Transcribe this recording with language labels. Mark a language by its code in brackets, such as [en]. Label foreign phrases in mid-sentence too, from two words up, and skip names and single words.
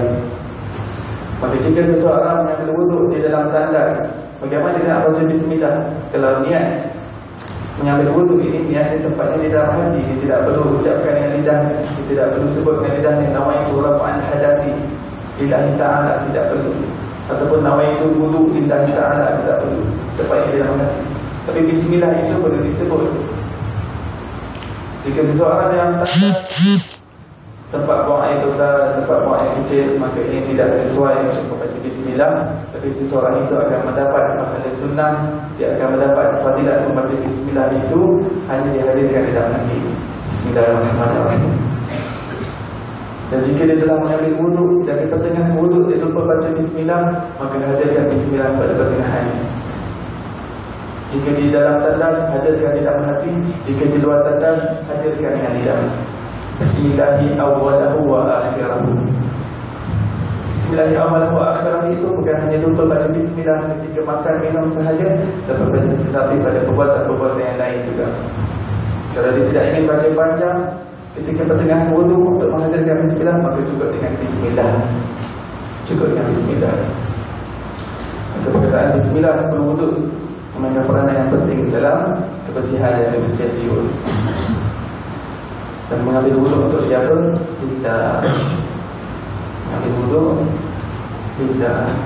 [ms] Maka jika seseorang mengambil wuduk di dalam tandas, bagaimana dia nak baca bismillah? Kalau niat mengambil wuduk ini, niat tempatnya di dalam hati. Dia tidak perlu ucapkan dengan lidah, dia tidak perlu sebut dengan lidah yang [ar] نويت رفع الحدث لله تعالى, [ms] tidak perlu. [ar] Ataupun نويت وضوء لله تعالى, [ms] tidak perlu. Tempatnya di dalam hati. Tapi bismillah itu perlu disebut. Jika seseorang yang tempat buang air besar, tempat buang air kecil, maka ini tidak sesuai untuk membaca bismillah. Tapi seseorang itu akan mendapat pahala sunnah, dia akan mendapat fadilat membaca bismillah itu hanya dihadirkan di dalam hati. Bismillahirrahmanirrahim. Dan jika dia telah mengambil wuduk dan di pertengahan wuduk dia lupa baca bismillah, maka hadirkan bismillah pada pertengahan. Jika di dalam tandas, hadirkan di dalam hati. Jika di luar tandas, hadirkan yang di dalam. [ar] بسم الله أوله وآخره. بسم الله أوله وآخره [ms] itu bukan hanya lupa baca bismillah ketika makan minum sahaja, tetapi pada perbuatan-perbuatan yang lain juga. Kalau dia tidak ingin baca panjang ketika pertengahan wudhu untuk menghadirkan bismillah, maka cukup dengan bismillah. Cukup dengan bismillah. Maka perkataan bismillah sebelum wudhu memainkan peranan yang penting dalam kebersihan dan kesucian jiwa. Dan mengambil wuduk untuk siapa? Tidak. Mengambil wuduk tidak.